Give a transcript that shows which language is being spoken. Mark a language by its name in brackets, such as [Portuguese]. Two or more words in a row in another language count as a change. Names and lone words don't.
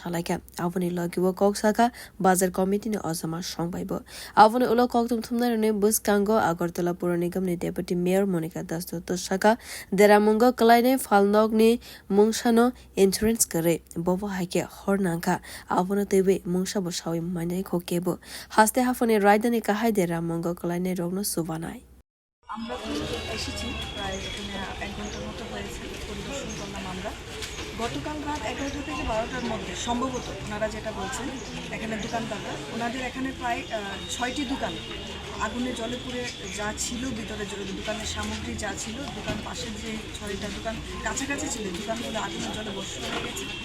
[Kok Borok] salaika avoni logibo koksaka bazar committee ni ozama songbaibo avoni ulo koktum thumnai ni buskango Agartala Pura Nigam ni [English] deputy mayor [Kok Borok] Manika saka deramwng kwlai ni phal ni mungshano insurance करे bobo haike hornangka abono tebe mungsa bo sawi manai khokebo haste hafone raidani kahai deramwng kwlai ni rogno subanai [Bangla] আমরা এসেছি প্রায় এখানে 1 ঘন্টার মতো হয়েছে পরিদর্শন করলাম আমরা গতকাল রাত 11টা থেকে 12টার মধ্যে সম্ভবত ওনারা যেটা বলছেন এখানে দোকানদাররা ওনাদের এখানে প্রায় 6টি দোকান আগুনে জলে পুড়ে যা ছিল ভিতরে দোকানের সামগ্রী যা ছিল দোকান পাশের যে 6টা দোকান কাছাকাছি ছিল দোকানগুলো আগুনের জলে বসে হয়ে গেছে